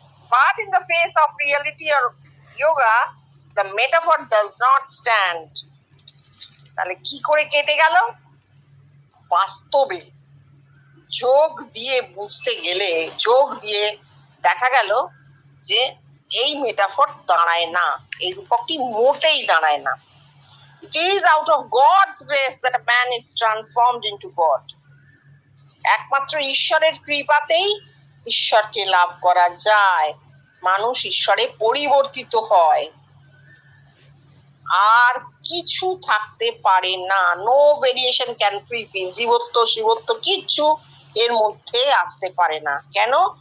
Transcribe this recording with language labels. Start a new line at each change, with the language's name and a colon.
English: But in the face of reality or yoga, the metaphor does not stand.
Bangla: তাহলে কি করে কেটে গেল? বাস্তবে যোগ দিয়ে বুঝতে গেলে, যোগ দিয়ে দেখা গেল যে এই মেটাফর দাঁড়ায় না, এই রূপকটি মোটেই দাঁড়ায় না।
English: It is out of God's grace that a man is transformed into God.
Bangla: একমাত্র ঈশ্বরের কৃপাতেই ঈশ্বরকে লাভ করা যায়, মানুষ ঈশ্বরে পরিবর্তিত হয়, আর কিছু থাকতে পারে না।
English: no variation can creep in,
Bangla: জীবত্ব শিবত্ব কিচ্ছু এর মধ্যে আসতে পারে না। কেন?